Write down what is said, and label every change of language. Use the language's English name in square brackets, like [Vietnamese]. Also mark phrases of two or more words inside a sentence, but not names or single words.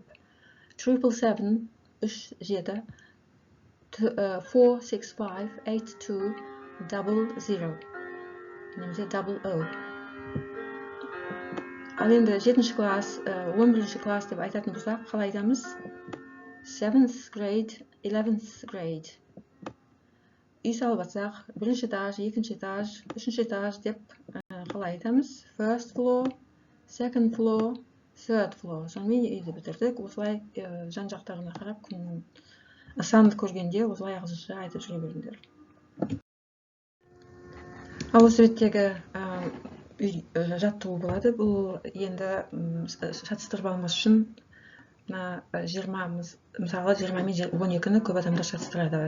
[Kazakh] 777 37 465 82 00 немесе 00. Ал енді 7-ші класс, 11-ші класс деп айтатын болсақ, қалай айтамыз? [English] 7th grade, 11th grade. [Kazakh] Үй салып атсақ, бірінші этаж, екінші этаж, үшінші этаж деп қалай айтамыз? [English] First floor, second floor, third floor. [Kazakh] Сонымен үйді бітірдік. Осылай жан-жақтарына қарап, санды көргенде осылай ағылшынша айтып жүре беріңдер. Ал осы реттегі жаттығу болады. Бұл енді шатыстырып алмас үшін 20, мысалы 20 мен 12-ні көп адамдар шатыстырады.